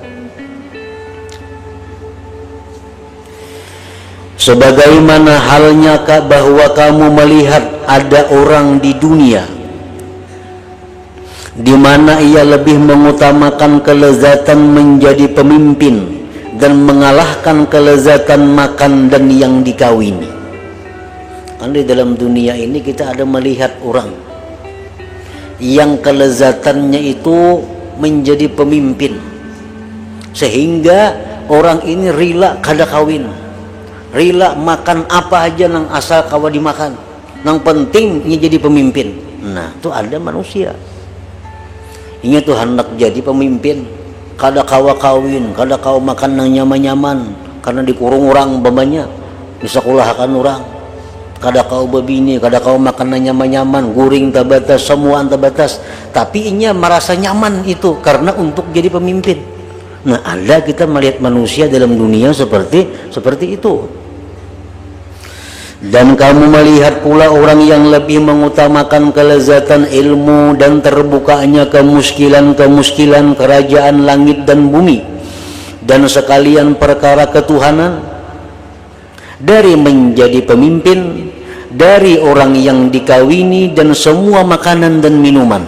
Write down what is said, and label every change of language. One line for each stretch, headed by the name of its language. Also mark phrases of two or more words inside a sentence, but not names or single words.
Banjar: Sebagaimana halnya bahwa kamu melihat ada orang di dunia di mana ia lebih mengutamakan kelezatan menjadi pemimpin dan mengalahkan kelezatan makan dan yang dikawini. Di dalam dunia ini kita ada melihat orang yang kelezatannya itu menjadi pemimpin, sehingga orang ini rela kada kawin, rela makan apa aja nang asal kawa dimakan, nang penting ini jadi pemimpin. Nah, itu ada manusia ini tuh hendak jadi pemimpin, kada kawa kawin, kada kawa makan nang nyaman-nyaman karena dikurung orang bambanya, disekolahkan orang, kada kau bebini, kada kau makan nyaman-nyaman, guring tabatas, semua tabatas, tapi inya merasa nyaman itu karena untuk jadi pemimpin. Nah, ada kita melihat manusia dalam dunia seperti itu. Dan kamu melihat pula orang yang lebih mengutamakan kelezatan ilmu dan terbukanya kemuskilan kerajaan langit dan bumi dan sekalian perkara ketuhanan dari menjadi pemimpin, dari orang yang dikawini dan semua makanan dan minuman.